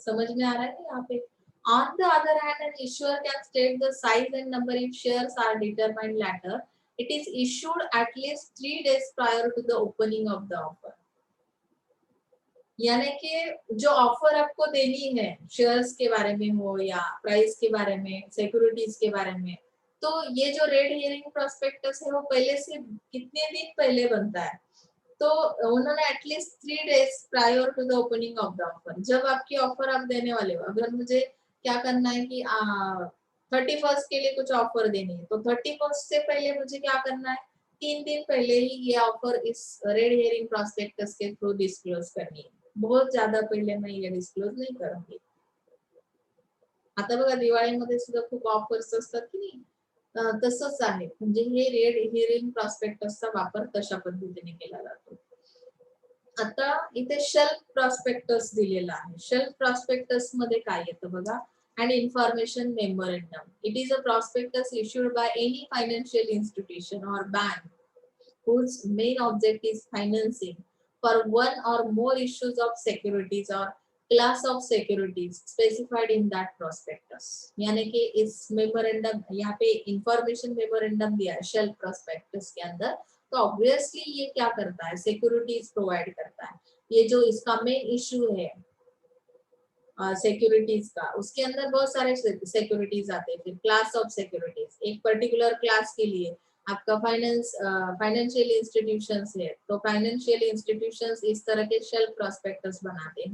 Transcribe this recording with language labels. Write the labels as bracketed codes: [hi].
[hi] समझ में आ रहा है यहाँ पे। [en] On the other hand, an issuer can state the size and number if shares are determined later. It is issued at least 3 days prior to the opening of the offer। [hi] यानी कि जो offer आपको देनी है shares के बारे में हो या प्राइस के बारे में, सिक्योरिटीज के बारे में, तो ये जो रेड हियरिंग प्रोस्पेक्टस है वो पहले से कितने दिन पहले बनता है, तो उन्होंने [en] at least 3 days prior to the opening of the offer, [hi] जब आपकी ऑफर आप देने वाले हो, अगर मुझे क्या करना है कि 31st के लिए कुछ ऑफर देनी है, तो 31st से पहले मुझे क्या करना है, 3 दिन पहले ही ये ऑफर इस रेड हियरिंग प्रोस्पेक्टस के थ्रू डिस्क्लोज करनी है, बहुत ज्यादा पहिले मैं ये डिस्क्लोज नाही करूंगी. [mr] आता बघा दिवाळीमध्ये सुद्धा खूप ऑफर्स असतात की नाही, तसंच आहे, म्हणजे हे रेड हियरिंग प्रॉस्पेक्टसचा वापर तशा पद्धतीने केला जातो. आता इथे शेल्फ प्रॉस्पेक्टस दिलेला आहे. शेल्फ प्रॉस्पेक्टस मध्ये काय येतं बघा, [en] and information memorandum. It is a prospectus issued by any financial institution or bank whose main object is financing for one or more issues of securities or class of securities specified in that prospectus. [hi] यानी कि इस memorandum, यहाँ पे information memorandum दिया है shelf prospectus के अंदर, तो ऑब्वियसली ये क्या करता है, सिक्योरिटीज प्रोवाइड करता है. ये जो इसका मेन इश्यू है सिक्योरिटीज का, उसके अंदर बहुत सारे सिक्योरिटीज आते हैं, फिर क्लास ऑफ सिक्योरिटीज, एक पर्टिकुलर क्लास के लिए आपका फाइनेंशियल इंस्टीट्यूशंस है, तो फाइनेंशियल इंस्टीट्यूशंस इस तरह के शेल्फ प्रॉस्पेक्टस बनाते हैं.